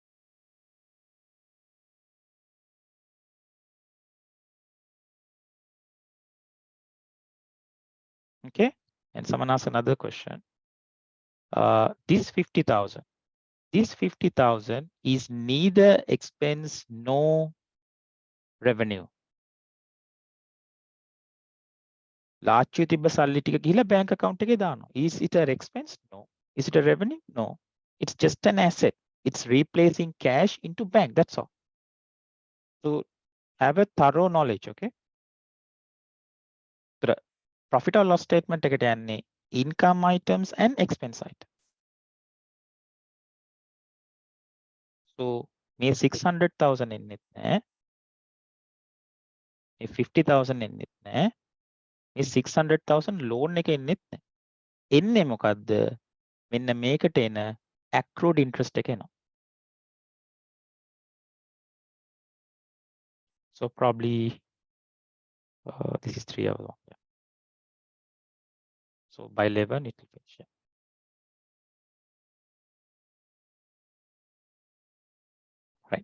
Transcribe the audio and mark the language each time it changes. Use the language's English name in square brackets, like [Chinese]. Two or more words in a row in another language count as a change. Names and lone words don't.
[English] Okay. And someone asked another question. This 50,000. This 50,000 is neither expense nor revenue. [Sinhala] ලාච්චුවේ තිබ්බ සල්ලි ටික ගිහිල්ලා [English] bank account [Sinhala] එකේ දානවා. [English] Is it an expense? No. Is it a revenue? No. It's just an asset. It's replacing cash into bank. That's all. So have a thorough knowledge, okay? The profit or loss statement [Sinhala] එකට යන්නේ [English] income items and expense items. [Sinhala] So මේ 600,000 එන්නෙත් නැහැ. මේ 50,000 එන්නෙත් නැහැ. මේ 600,000 loan එක එන්නෙත් නැහැ. එන්නේ මොකද්ද? මෙන්න මේකට එන [English] accrued interest [Sinhala] එක එනවා. [English] So probably this is 3 hours long. Yeah. So by 11 it will finish. Yeah. Right.